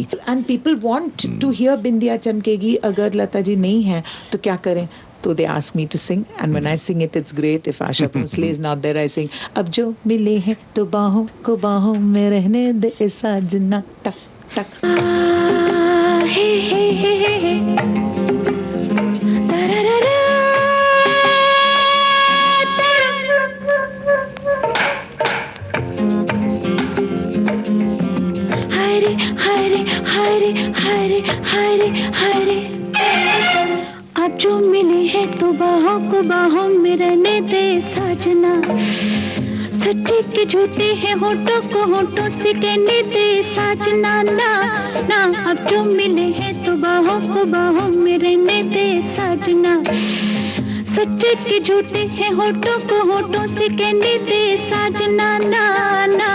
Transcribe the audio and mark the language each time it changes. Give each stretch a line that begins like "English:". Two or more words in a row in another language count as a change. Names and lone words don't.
English: And people want to hear Bindiya Chamkegi.
Hindi: अगर लता जी नहीं है, तो क्या करे?
English: So they ask me to sing, and when I sing it, it's great. If Asha Bhosle is not there, I sing,
Hindi: अब जो मिले हैं, तो बाहों को बाहों में रहने दे साजना, तक तक. Hey hey hey hey. Hare Hare Hare Hare Hare Hare. अब जो मिले हैं तो बाहों को बाहों में रहने दे साजना, सच्चे के झूठे हैं होठों को होठों से कहने दे साजना ना ना। अब जो मिले हैं तो बाहों को बाहों में रहने दे साजना, सच्चे के झूठे हैं होठों को होठों से कहने दे साजना ना ना।